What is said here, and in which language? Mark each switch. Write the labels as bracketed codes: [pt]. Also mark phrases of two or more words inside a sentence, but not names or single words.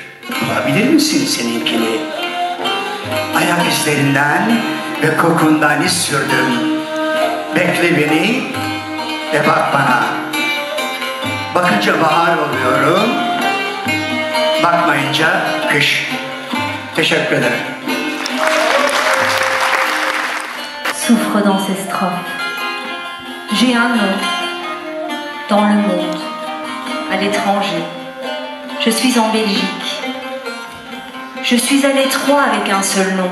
[tr] Bulabilir misin seninkini? Ayak izlerinden ve kokundan iz sürdüm. Bekle beni ve bak bana. Bakınca bahar oluyorum, bakmayınca kış. Teşekkür ederim. [fr] Souffre dans ces strophes. J'ai un nom dans le monde, à l'étranger. Je suis en Belgique. Je suis à l'étroit avec un seul nom.